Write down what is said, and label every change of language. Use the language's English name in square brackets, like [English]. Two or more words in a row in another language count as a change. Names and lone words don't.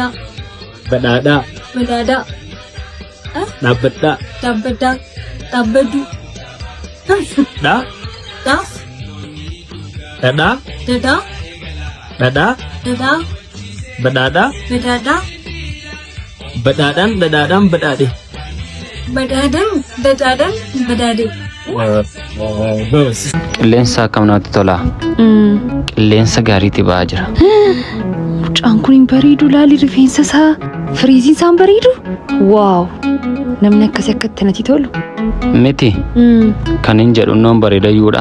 [Oromo] Badada. በዳዳ Dabada. ዳበዳ ዳበዱ Da. ዳ Dada. ደዳ Dada. ደዳ Badada. በዳዳ Badadan. Dadadan. Badade. በዳደን ደዳደን በዳዴ Bos. Qilleensa akkam namatti tola. Qilleensa gaariitti ba'aa jira. Mucaan kun hin bareedu laali rifeensa isaa firiiziin isaan bareedu. Waaw namni akkasii akkatti natti tolu. Miti kan hin jedhu noon bareedayyuudha.